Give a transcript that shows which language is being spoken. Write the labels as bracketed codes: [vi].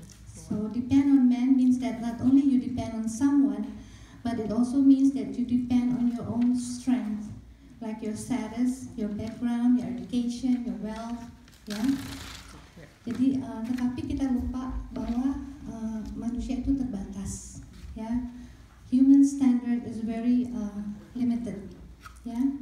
[en] So depend on man means that not only you depend on someone, but it also means that you depend on your own strength, like your status, your background, your education, your wealth, ya. [id] Jadi tetapi kita lupa bahwa manusia itu terbatas, ya. [en] Human standard is very limited, ya.